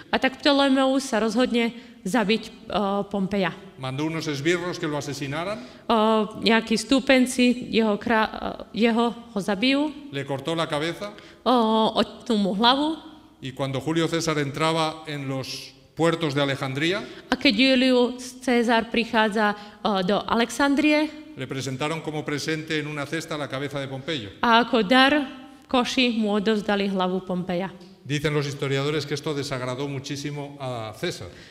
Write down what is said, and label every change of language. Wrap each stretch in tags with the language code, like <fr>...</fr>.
<sk>A tak Ptolemeus sa rozhodne zabiť Pompeja.</sk> <es>Mandó unos esbirros que lo asesinaran,</es> <sk>Nejakí stúpenci jeho ho zabijú,</sk> <es>le cortó la cabeza</es> <sk>odtnú mu hlavu.</sk> <es>y cuando Julio César entraba en los puertos de Alejandría,</es> <sk>A keď Julius Cezar prichádza do Alexandrie,</sk> <es>le presentaron como presente en una cesta la cabeza de Pompeyo.</es> <sk>a ako dar koši mu odovzdali hlavu Pompeja.</sk> <es>Dicen los historiadores que esto desagradó muchísimo a César.</es>